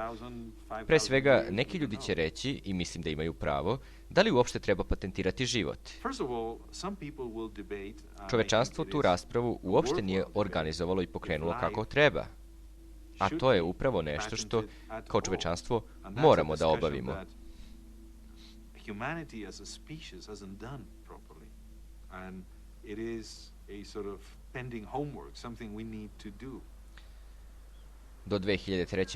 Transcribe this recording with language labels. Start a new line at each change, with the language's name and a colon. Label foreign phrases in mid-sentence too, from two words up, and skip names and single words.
Serbian: Pre svega, neki ljudi će reći, i mislim da imaju pravo, da li uopšte treba patentirati život? Čovečanstvo tu raspravu uopšte nije organizovalo i pokrenulo kako treba. A to je upravo nešto što, kao čovečanstvo, moramo da obavimo.
English: Humanity as a species hasn't done properly, and it is a sort of pending homework, something we need to do.
Serbian: Do 2003.